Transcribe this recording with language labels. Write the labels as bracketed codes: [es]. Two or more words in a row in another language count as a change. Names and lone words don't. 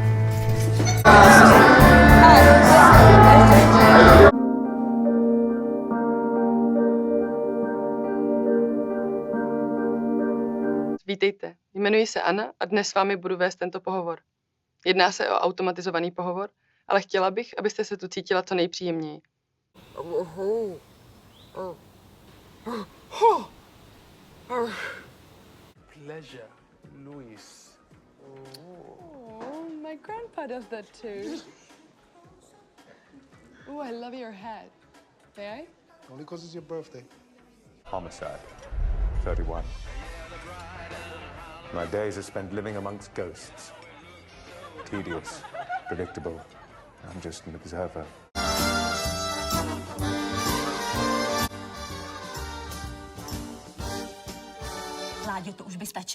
[cs] Vítejte, jmenuji se Anna a dnes s vámi budu vést tento pohovor. Jedná se o automatizovaný pohovor, ale chtěla bych, abyste se tu cítila co nejpříjemněji. [en] Pleasure, Luis. Oh, my grandpa does that too. Oh, I love your hat. May I? Only because it's your birthday. Homicide. 31. My days are spent living amongst ghosts. Tedious, predictable. I'm just an observer. [cs] Láďo, to už by stačilo.